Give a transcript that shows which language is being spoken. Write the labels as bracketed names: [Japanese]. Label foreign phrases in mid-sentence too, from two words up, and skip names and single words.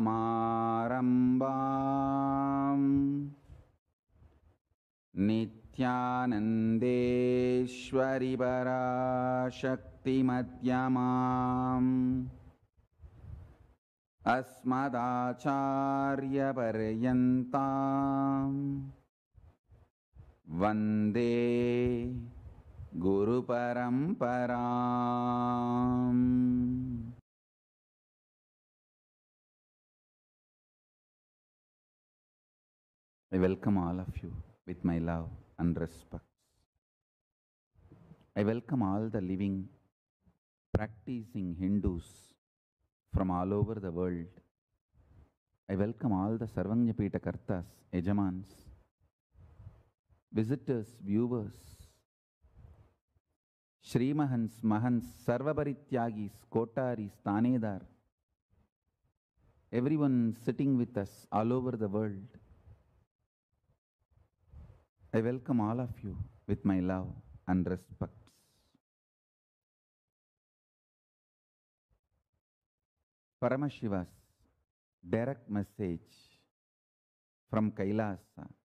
[Sanskrit] समारम्भां नित्यानन्देश्वरी पराशक्ति मध्यमाम् अस्मदाचार्य पर्यन्तां वन्दे गुरु परम्पराम्. [English] I welcome all of you with my love and respect. I welcome all the living, practicing Hindus from all over the world. I welcome all the Sarvanyapita Kartas, Ejamans, visitors, viewers, Shrimahans, Mahans, Sarvaparityagis, Kotaris, Tanedar, everyone sitting with us all over the world. I welcome all of you with my love and respect. Paramashiva's direct message from Kailasa.